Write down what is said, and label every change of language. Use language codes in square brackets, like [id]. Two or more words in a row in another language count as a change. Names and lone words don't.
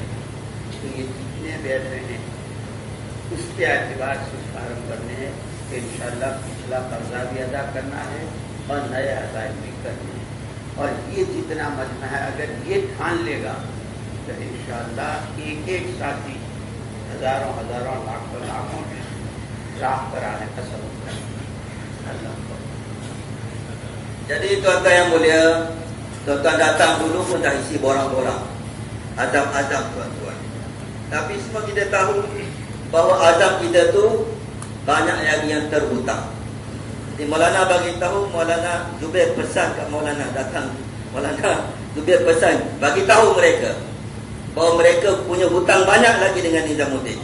[hi] तो ये जितने बैठ रहे हैं उसके एतबार से फार्म करने हैं कि इंशाअल्लाह पिछला कर्जा भी अदा करना है और नए अज़ाइम भी करने हैं। और ये जितना मजमा है, अगर ये ठान लेगा तो इंशाअल्लाह एक-एक साथी हजारों हजारों लाखों लाखों राह पर आने का सबब करेगा। [ms] Jadi tuan-tuan yang mulia, tuan-tuan datang dulu pun dah isi borang-borang, azam-azam tuan-tuan. Tapi semua kita tahu bahawa azam kita tu banyak yang terhutang. Jadi Maulana bagi tahu, Maulana Zubair pesan kat Maulana, datang Maulana Zubair pesan, bagi tahu mereka bahawa mereka punya hutang banyak lagi dengan Nizamuddin.